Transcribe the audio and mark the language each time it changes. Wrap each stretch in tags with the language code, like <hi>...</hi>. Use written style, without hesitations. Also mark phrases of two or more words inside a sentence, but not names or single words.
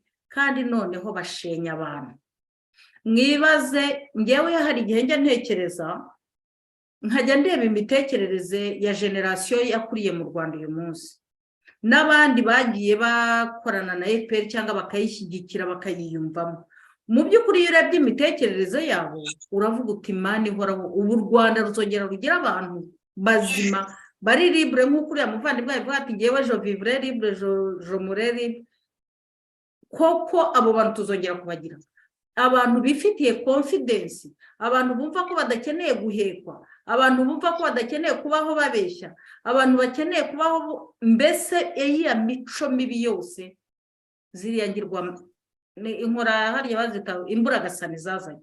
<rw>Kandi noneho bashenya abantu. Mwibaze, ngewe hari igihe njya ntekereza, nkajya ndeba imitekerereze ya generasiyo yakuriye mu Rwanda uyu munsi, n'abandi bagiye bakorana na FPR cyangwa bakayishyigikira bakayiyumvamo. Mu by'ukuri iyo urebye imitekerereze yabo uravuga uti Imana ihoraho, ubu u Rwanda ruzongera rugira abantu bazima bari libre, nk'uko uriya muvandimwe yavuga ati ngewe</rw> <fr>je vivre libre, je mourrai libre.</fr> <rw>Koko abo bantu tuzongera kubagira abantu bifitiye confidence, abantu bumva ko badakeneye guhekwa, abantu bumva ko badakeneye kubaho babeshya, abantu bakeneye kubaho mbese iya mico mibi yose ziriya ngirwa inkora hariya bazita imburagasani zazanye.</rw>